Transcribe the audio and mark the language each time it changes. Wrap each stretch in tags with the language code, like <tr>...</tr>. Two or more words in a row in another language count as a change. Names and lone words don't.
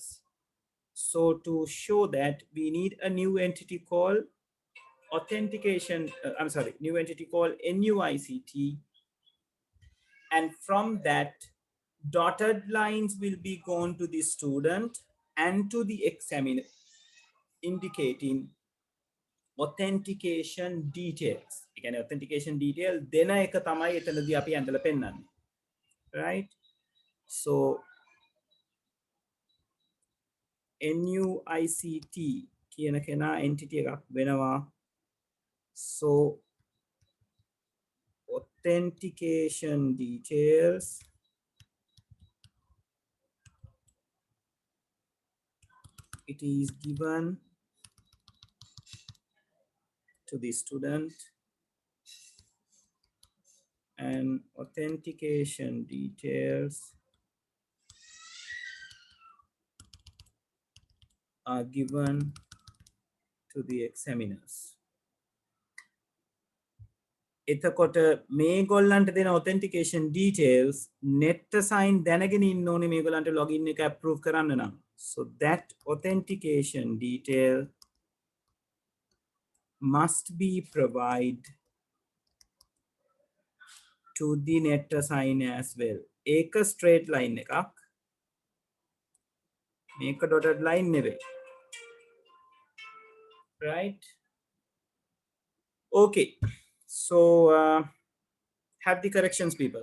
<en>So to show that, we need a new entity called new entity called NUICT. And from that, dotted lines will be gone to the student and to the examiner, indicating authentication details. Again, authentication detail</en> <si>dena එක තමයි එතනදී අපි ඇඳලා පෙන්නන්නේ.</si> <en>Right? So</en> <si>NUICT කියන කෙනා entity එකක් වෙනවා.</si> <en>So authentication details it is given to the student and authentication details are given to the examiners.</en> <si>එතකොට මේගොල්ලන්ට දෙන</si> <en>authentication details net sign</en> <si>දැනගෙන ඉන්න ඕනේ මේගොල්ලන්ට login එක approve කරන්න නම්.</si> <en>So that authentication detail must be provided to the net sign as well.</en> <si>ඒක</si> <en>straight line</en> <si>එකක්. මේක</si> <en>dotted line</en> <si>නෙවෙයි.</si> <en>Right? Okay. So have the corrections, people.</en>